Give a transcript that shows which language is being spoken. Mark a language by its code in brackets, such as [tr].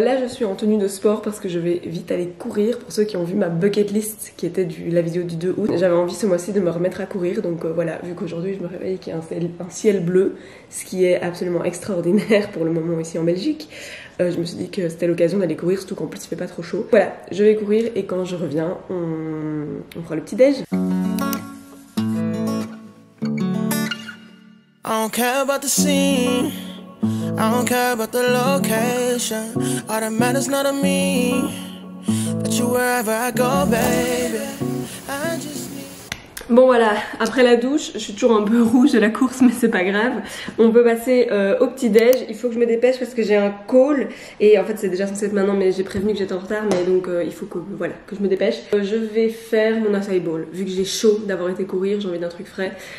[fr] Là je suis en tenue de sport parce que je vais vite aller courir. Pour ceux qui ont vu ma bucket list qui était la vidéo du 2 août, j'avais envie ce mois-ci de me remettre à courir, donc voilà, vu qu'aujourd'hui je me réveille qu'il y a un ciel bleu, ce qui est absolument extraordinaire pour le moment ici en Belgique. Je me suis dit que c'était l'occasion d'aller courir, surtout qu'en plus il fait pas trop chaud. Voilà, je vais courir et quand je reviens, on fera le petit déj. [en] I don't care about the scene, I don't care about the location. All that matters not to me, that you wherever I go, baby. I just need... [fr] Bon voilà, après la douche, je suis toujours un peu rouge de la course mais c'est pas grave. On peut passer au petit déj. Il faut que je me dépêche parce que j'ai un call et en fait c'est déjà censé être maintenant mais j'ai prévenu que j'étais en retard, mais donc il faut que, voilà, que je me dépêche. Je vais faire mon acai bowl. Vu que j'ai chaud d'avoir été courir, j'ai envie d'un truc frais.